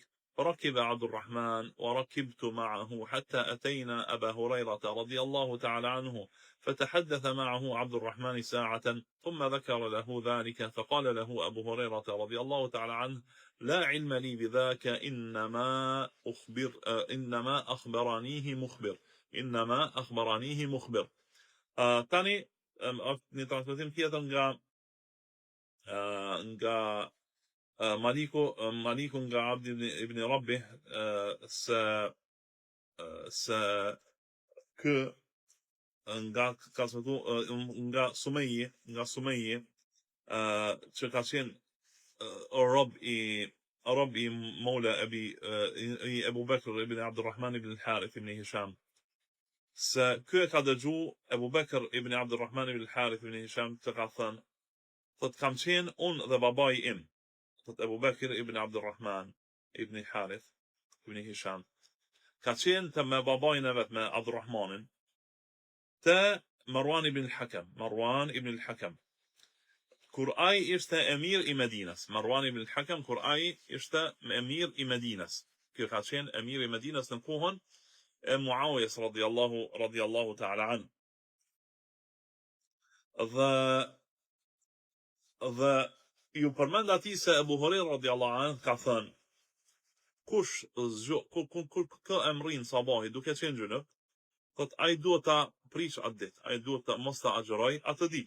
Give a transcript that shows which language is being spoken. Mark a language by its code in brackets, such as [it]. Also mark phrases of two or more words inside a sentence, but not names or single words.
[ar] فركب عبد الرحمن وركبت معه حتى أتينا أبا هريرة رضي الله تعالى عنه فتحدث معه عبد الرحمن ساعة ثم ذكر له ذلك. فقال له أبو هريرة رضي الله تعالى عنه: لا علم لي بذاك، إنما أخبرانيه مخبر. [sq] Një transmetim tjetër nga Maliku nga Abd ibn Rabbih nga Sumej që ka qenë rob i Mola i Abu Bakr ibn Abdurrahman ibn al-Harith ibn Hisham. Se ky e ka dëgju Abu Bakr ibn Abdurrahman ibn al-Harith ibn Hisham të ka thënë: thot kam qenë unë dhe babai im, thot Abu Bakr ibn Abdurrahman ibn Harith ibn Hisham ka qenë të me babajin e vet, me Abdurrahmanin, të Marwan ibn al-Hakam. Kur ai ishte emir i Medinës, Marwan ibn al-Hakam, kur ai ishte emir i Medinës. Ky ka qenë emir i Medinës në kohën e Muawiyes [ar] رضي الله تعالى عن. [sq] Dhe ju përmend atij se Abu Huraira [ar] رضي الله عنه [sq] ka thënë: kush kë emrin sabahi duke qenë gjunub, thot ai duhet ta prish atë ditë, ai duhet ta mos ta agjëroj atë ditë.